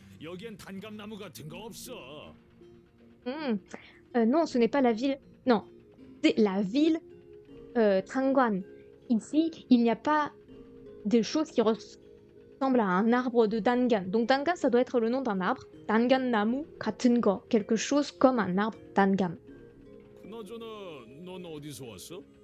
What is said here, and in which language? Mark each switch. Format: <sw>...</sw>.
<ko>여기엔 단감나무 같은 거 없어.</ko> <fr>Non, ce n'est pas la ville. Non, c'est la ville Trangwan. Ici, il n'y a pas de choses qui ressemblent à un arbre de Dangan. Donc Dangan, ça doit être le nom d'un arbre. Dangan Namu</fr> <ko>같은 거.</ko> <fr>Quelque chose comme un arbre Dangam.</fr> <ko>그나저나 넌 어디서 왔어?</ko>